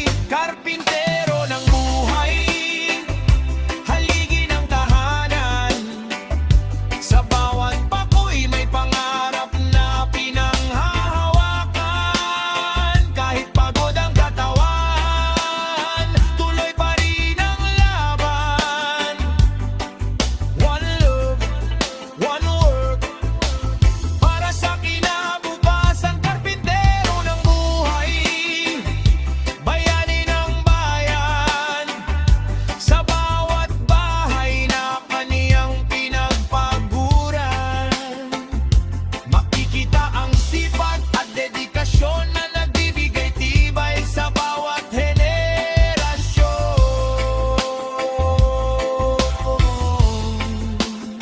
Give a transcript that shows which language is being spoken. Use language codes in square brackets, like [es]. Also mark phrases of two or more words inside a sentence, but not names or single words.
[tl] Karpintero ng buhay, haligi ng tahanan. Sa bawat bakoy may pangarap na pinanghahawakan. Kahit pagod ang katawan, tuloy pa rin ang laban. [en] One love, one work. [tl] Para sa kinabukasan, karpintero ng buhay, bayani ng bayan. Sa bawat bahay na kaniyang pinagpaguran, makikita ang sipag at dedikasyon na nagbibigay tibay sa bawat henerasyon.